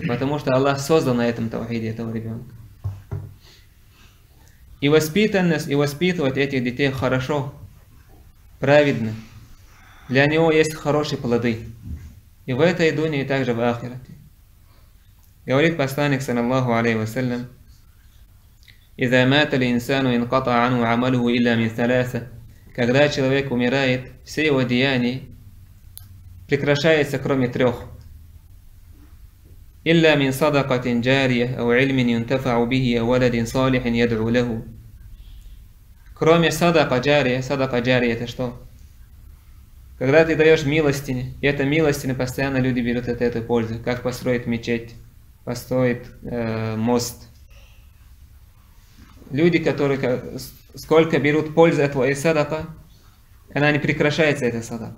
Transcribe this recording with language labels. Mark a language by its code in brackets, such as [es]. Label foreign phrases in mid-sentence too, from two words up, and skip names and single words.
[ru] Потому что Аллах создал на этом таухиде этого ребенка. И воспитанность, и воспитывать этих детей хорошо, праведно. Для него есть хорошие плоды. И в этой дуне, и также в ахирате. Говорит посланник, [ar] صلى الله عليه وسلم، «إذا مات الإنسان انقطع عنه عمله إلا من ثلاثة». [ru] Когда человек умирает, все его деяния прекращаются, кроме трех. [ar] «إلا من صدقة جارية, أو علم ينتفع به، أو ولد صالح يدعو له». [ru] Кроме [ar] صدقة جارية [ru] это что? Когда ты даешь милостине, и эта милостина постоянно люди берут от этой пользы. Как построить мечеть, построить мост. Люди, которые сколько берут пользы от твоей садака, она не прекращается, эта садака.